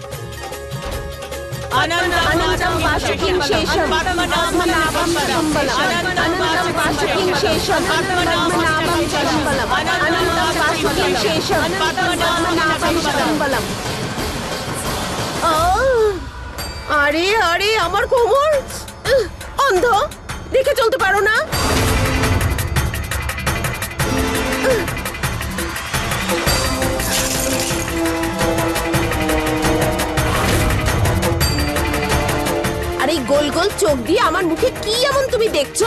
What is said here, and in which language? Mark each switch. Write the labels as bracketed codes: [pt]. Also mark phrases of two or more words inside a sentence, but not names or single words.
[sa] अनन्तं वासुकिं शेषं पद्मनाभं चकम्बलम् अनन्तं वासुकिं शेषं पद्मनाभं चकम्बलम् अनन्तं वासुकिं शेषं पद्मनाभं चकम्बलम्। [bn] আরে আরে আমার কোমর অন্ধ, দেখে চলতে পারো না? গোল গোল চোখ দিয়ে আমার মুখে কি এমন তুমি দেখছো?